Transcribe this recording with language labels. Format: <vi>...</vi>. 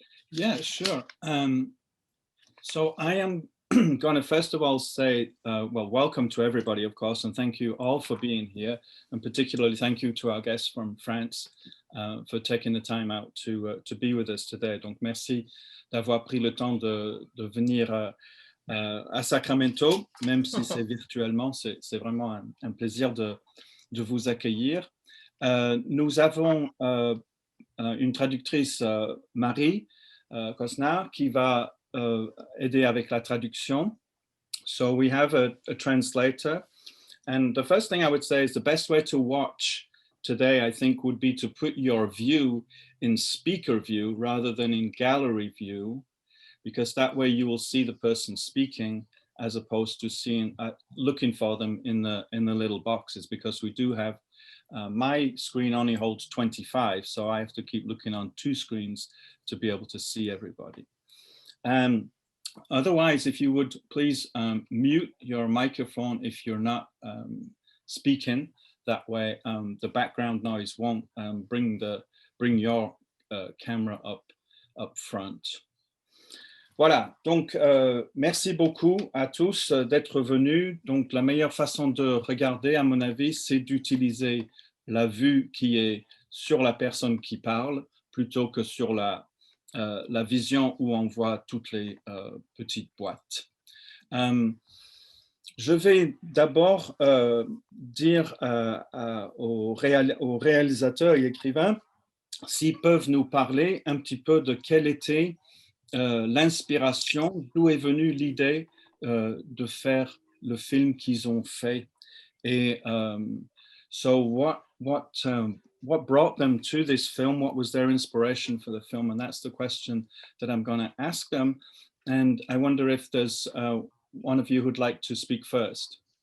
<en>yeah, sure. So I am going to first of all say, well, welcome to everybody, of course, and thank you all for being here, and particularly thank you to our guests from France for taking the time out to be with us today.</en> <fr>Donc, merci d'avoir pris le temps de venir à Sacramento, même si c'est virtuellement. C'est vraiment un plaisir de vous accueillir. Nous avons une traductrice, Marie Cosnard, qui va aider avec la traduction.</fr> <en>So we have a translator. And the first thing I would say is the best way to watch today, I think, would be to put your view in speaker view rather than in gallery view, because that way you will see the person speaking as opposed to seeing, looking for them in the little boxes, because we do have, my screen only holds 25, so I have to keep looking on 2 screens to be able to see everybody. Otherwise, if you would please mute your microphone if you're not speaking. That way the background noise won't bring your camera up front.</en> <fr>Voilà, donc merci beaucoup à tous d'être venus. Donc la meilleure façon de regarder, à mon avis, c'est d'utiliser la vue qui est sur la personne qui parle plutôt que sur la vision où on voit toutes les petites boîtes. Je vais d'abord dire aux réalisateurs et écrivains s'ils peuvent nous parler un petit peu de quelle était l'inspiration, d'où est venue l'idée de faire le film qu'ils ont fait.</fr> <en>Et so what brought them to this film? What was their inspiration for the film? And that's the question that I'm going to ask them. And I wonder if there's one of you who'd like to speak first.</en>